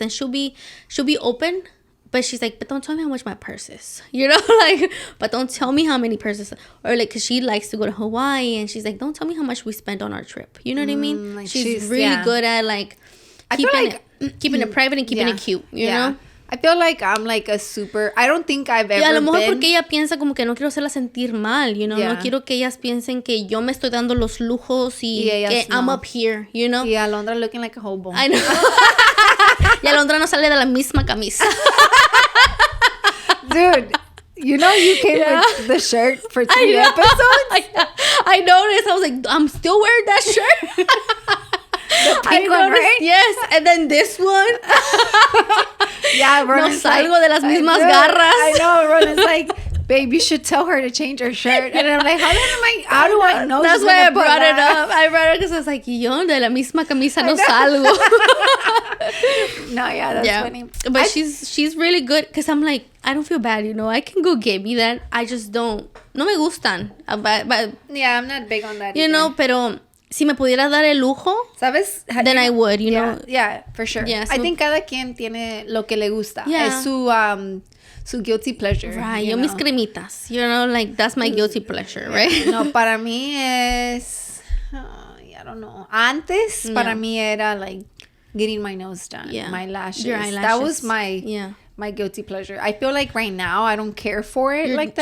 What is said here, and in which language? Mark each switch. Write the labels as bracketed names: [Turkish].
[English] And she'll be open, but she's like, but don't tell me how much my purse is, you know, like, but don't tell me how many purses, or like, cause she likes to go to Hawaii, and she's like, don't tell me how much we spent on our trip. You know what I mean? Like she's really good at like keeping it private and keeping it cute. You know. I feel like I'm like a super... I don't think I've ever [Spanish] a lo mejor [English] been... [Spanish] porque ella piensa como que no quiero hacerla sentir mal, [English] you know. Yeah. [Spanish] No quiero que ellas piensen que yo me estoy dando los lujos y que no. [English] I'm up here, you know. Y Alondra looking like a hobo. I know. [Spanish] Y Alondra no sale de la misma camisa. [English] Dude, you know you came with the shirt for 3 episodes? I noticed. I was like, I'm still wearing that shirt. The pink one, right? Yes. And then this one. Yeah, [Spanish] No salgo de las mismas garras. [English] I know, Ronnie's like, babe, you should tell her to change her shirt. And I'm like, how do I know? That's why I brought it up. I brought it because I was like, [Spanish] yo, de la misma camisa no salgo. [English] No, yeah, that's funny. But she's really good because I'm like, I don't feel bad, you know. I can go get me that. I just don't. [Spanish] No me gustan. [English] But yeah, I'm not big on that you either. know, [Spanish] pero si me pudiera dar el lujo, ¿Sabes? [English] then I would, you know. Yeah, for sure. Yeah, so, I think [Spanish] cada quien tiene lo que le gusta. [English] Yeah. [Spanish] Es su guilty pleasure. Right, yo mis cremitas. [English] You know, like, that's my guilty pleasure, right? [Spanish] No, para mí es... [English] I don't know. [Spanish] Antes, para mí era, [English] like, getting my nose done. Yeah. My lashes. Your eyelashes. That was my guilty pleasure. I feel like right now, I don't care for it like that.